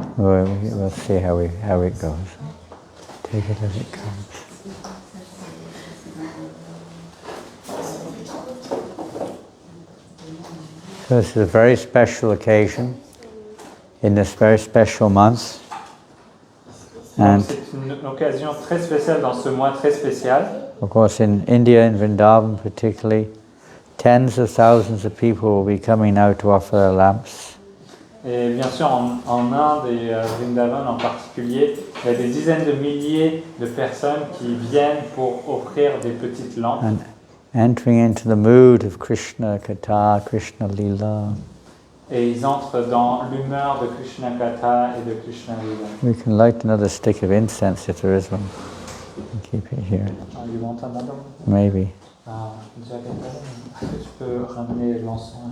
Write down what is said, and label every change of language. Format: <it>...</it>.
<en>We'll see how it goes. Take it as it comes. So So this is a very special occasion in this very special month. And</en> <fr>c'est une occasion très spéciale dans ce mois très spécial.</fr> <en>of course in India, in Vrindavan particularly, tens of thousands of people will be coming now to offer their lamps.</en> <fr>Et bien sûr, en Inde et Vrindavan en particulier, il y a des dizaines de milliers de personnes qui viennent pour offrir des petites lampes.</fr> <en>And entering into the mood of Krishna Katha, Krishna Lila.</en> <fr>Et ils entrent dans l'humeur de Krishna Katha et de Krishna Lila.</fr> <en>We can light another stick of incense if there is one. And keep it here. You want another one? Maybe.</en> <fr>Déjà quelqu'un? Est-ce que tu peux ramener l'encens?</fr>